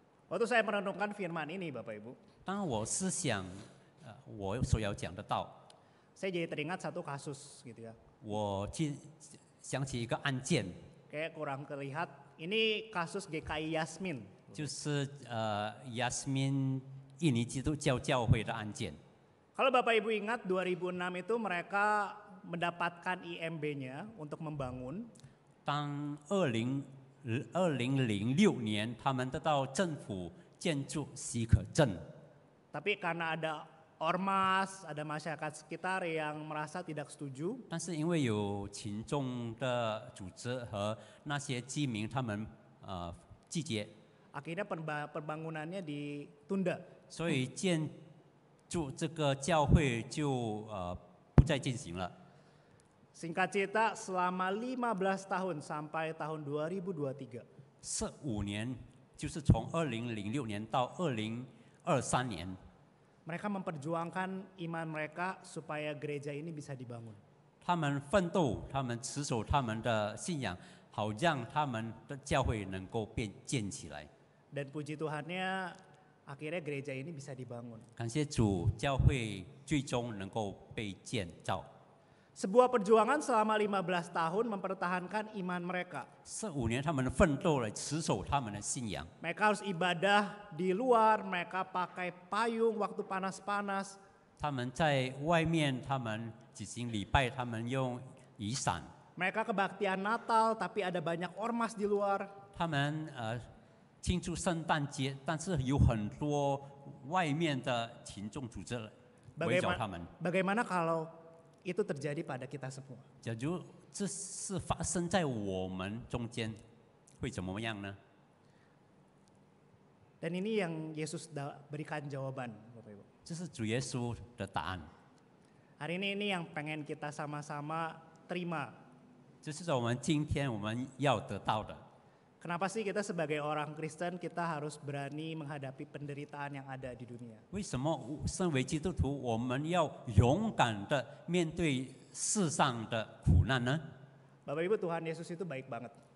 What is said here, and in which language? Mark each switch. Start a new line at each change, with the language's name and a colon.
Indonesian: Waktu saya merenungkan firman ini Bapak Ibu,
Chinese: 当我思想我所要讲的道，
Indonesian: saya jadi teringat satu kasus gitu ya.
Chinese: 我想起一个案件，
Indonesian: Kayak kurang terlihat, ini kasus GKI Yasmin.
Chinese: 就是Yasmin 印尼基督教教会的案件。
Indonesian: Kalau Bapak Ibu ingat 2006 itu mereka mendapatkan IMB-nya untuk membangun.
Chinese: 当2006年，他们得到政府建筑许可证，
Indonesian: Tapi karena ada ormas, ada masyarakat sekitar yang merasa tidak setuju,
Chinese: 但是因为有群众的组织和那些居民，他们拒绝，
Indonesian: akhirnya pembangunannya ditunda.
Chinese: 所以建筑这个教会就不再进行了。
Indonesian: Singkat cerita, selama 15 tahun sampai tahun 2023,
Chinese: 15年，就是从2006年到2023年，
Indonesian: mereka memperjuangkan iman mereka supaya gereja ini bisa dibangun.
Chinese: 他们奋斗，他们持守他们的信仰，好让他们的教会能够建起来。
Indonesian: Dan puji Tuhannya, akhirnya gereja ini bisa dibangun.
Chinese: 感谢主，教会最终能够被建造。
Indonesian: Sebuah perjuangan selama 15 tahun mempertahankan iman mereka.
Chinese: 15年，他们奋斗了，持守他们的信仰。
Indonesian: Mereka harus ibadah di luar, mereka pakai payung waktu panas-panas.
Chinese: 他们在外面，他们举行礼拜，他们用雨伞。
Indonesian: Mereka kebaktian Natal, tapi ada banyak ormas di luar.
Chinese: 他们庆祝圣诞节，但是有很多外面的群众组织围绕他们。
Indonesian: Bagaimana kalau itu terjadi pada kita semua?
Chinese: 假如这是发生在我们中间，会怎么样呢？
Indonesian: Dan ini yang Yesus berikan jawaban, Bapak Ibu.
Chinese: 这是主耶稣的答案。
Indonesian: Hari ini yang pengen kita sama-sama terima.
Chinese: 这是我们今天我们要得到的。
Indonesian: Kenapa sih kita sebagai orang Kristen kita harus berani menghadapi penderitaan yang ada di dunia?
Chinese: 为什么身为基督徒，我们要勇敢的面对世上的苦难呢？
Indonesian: Bapak Ibu, Tuhan Yesus itu baik banget.